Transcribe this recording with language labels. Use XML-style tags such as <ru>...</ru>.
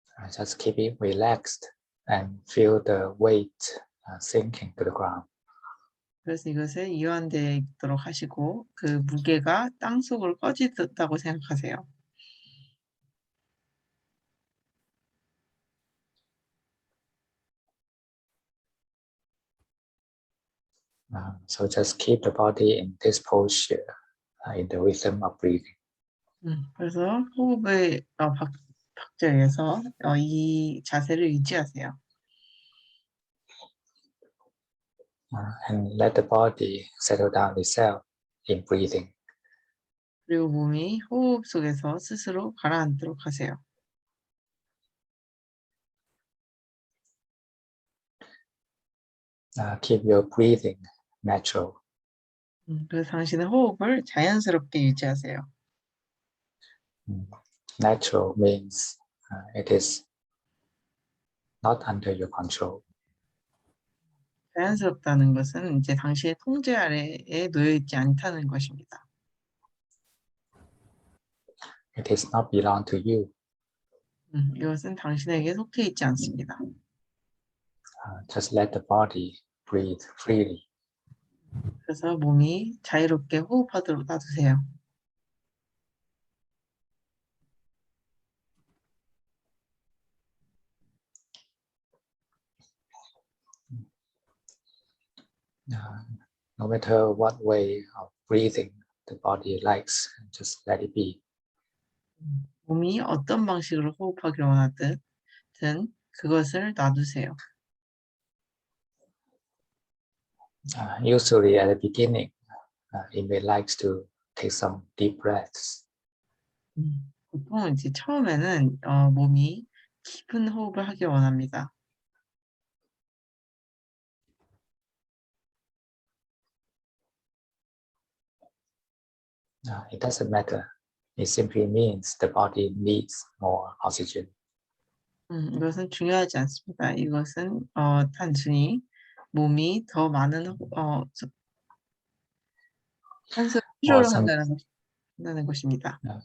<en>Just keep it relaxed and feel the weight sinking to the ground.</en> <ko>그래서 이것을 이완되어 있도록 하시고 그 무게가 땅속으로 꺼지셨다고 생각하세요.</ko> <en>So just keep the body in this posture in the rhythm of breathing.</en> <ko>그래서 호흡의 박자에서 이 자세를 유지하세요.</ko> <en>And let the body settle down itself in breathing.</en> <ko>그리고 몸이 호흡 속에서 스스로 가라앉도록 하세요.</ko> <en>Keep your breathing natural.</en> <ko>그래서 당신의 호흡을 자연스럽게 유지하세요.</ko> <en>Natural means it is not under your control.</en> <ko>자연스럽다는 것은 이제 당신의 통제 아래에 놓여 있지 않다는 것입니다.</ko> <en>It is not belong to you.</en> <ko>이것은 당신에게 속해 있지 않습니다.</ko> <en>Just let the body breathe freely.</en> <ko>그래서 몸이 자유롭게 호흡하도록 놔두세요.</ko> <en>No matter what way of breathing the body likes, just let it be.</en> <ko>몸이 어떤 방식으로 호흡하기를 원하든 그것을 놔두세요.</ko> <en>Usually at the beginning, it may likes to take some deep breaths.</en> <ko>보통 이제 처음에는 몸이 깊은 호흡을 하길 원합니다.</ko> <en>It doesn't matter. It simply means the body needs more oxygen.</en> <ko>이것은 중요하지 않습니다. 이것은 단순히 몸이 더 많은 산소를 필요로 한다는 것입니다.</ko>